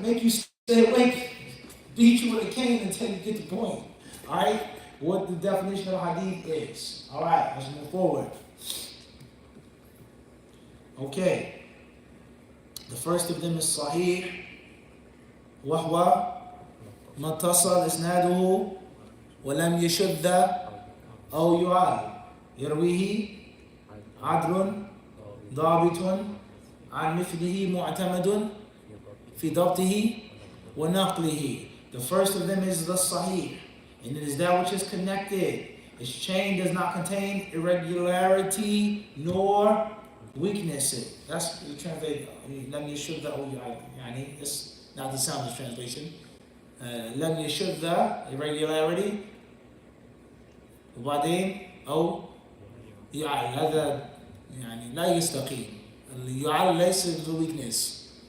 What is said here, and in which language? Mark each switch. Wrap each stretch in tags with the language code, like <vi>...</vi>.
<en>Make you stay awake. Beat you with a cane until you get the point. Alright? What the definition of hadith is. Alright, let's move forward. Okay. The first of them is Sahih.</en> <ar>وهو ما اتصل إسناده ولم يشذ أو يعال يرويه عدل ضابط عن مثله معتمد في ضبطه ونقله.</ar> <en>The first of them is the Sahih, and it is that which is connected. Its chain does not contain irregularity nor weakness. That's the translation.</en> <ar>لم يشذ أو يعال.</ar> <en>يعني it's not the sound translation.</en> <ar>لم يشذ irregularity وبعدين أو يعال. هذا يعني لا يستقيم. اليعال ليس</ar> <en>the weakness.</en>